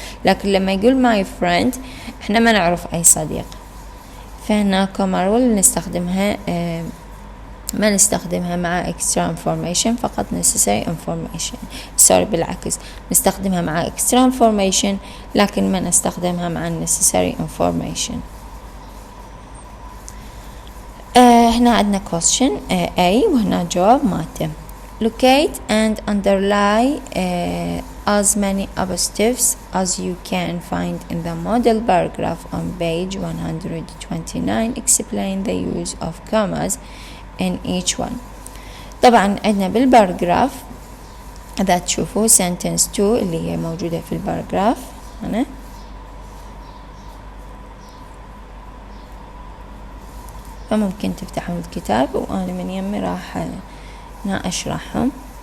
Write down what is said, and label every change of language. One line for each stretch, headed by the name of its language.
Arabic: لكن لما يقول my friend احنا ما نعرف أي صديق، فهنا كوما رول نستخدمها، ما نستخدمها مع extra information، فقط necessary information. بالعكس نستخدمها مع extra information لكن ما نستخدمها مع necessary information. هنا عندنا question A وهنا جواب مالته.
English: Locate and underline as many apostrophes as you can find in the model paragraph on page 129. Explain the use of commas in each one.
Arabic: طبعا عندنا بالباراجراف إذا تشوفوا sentence 2 اللي هي موجودة في الباراجراف هنا، فممكن تفتحون الكتاب وأنا من يمي راح أشرحهم.